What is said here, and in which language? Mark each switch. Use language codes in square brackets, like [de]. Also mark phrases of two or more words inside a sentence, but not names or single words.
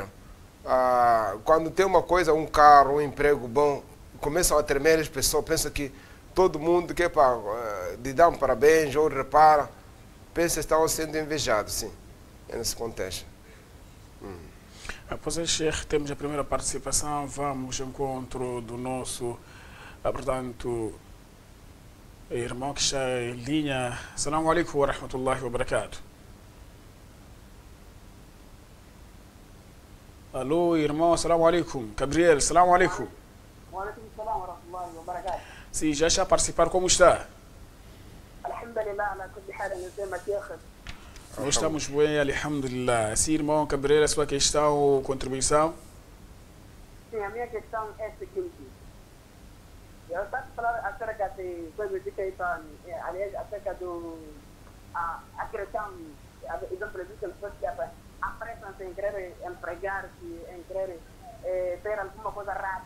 [pt] Quando tem uma coisa, um carro, um emprego bom, começam a tremer, as pessoas pensam que todo mundo quer de dar um parabéns ou repara, pensa que estão sendo invejados, sim, nesse contexto. Após este, temos a primeira participação, vamos ao encontro do nosso, portanto, irmão que está em linha. [ar] السلام عليكم ورحمة الله وبركاته. [pt] Alô, irmão, [ar] السلام عليكم. Gabriel, السلام عليكم. وعليكم السلام ورحمة الله وبركاته. [pt] Sim, já está a participar, como está? [ar] الحمد لله، على كل حال, nasema sheikh. [pt] Nós estamos bem, alhamdulillah. Sim, irmão Gabriel, a sua questão ou contribuição? Sim, a minha questão é a seguinte. Eu estava falando acerca de coisas de Caetano, aliás, acerca a questão, exemplo, de pessoas que apressam-se em querer empregar-se, em querer ter alguma coisa rápida.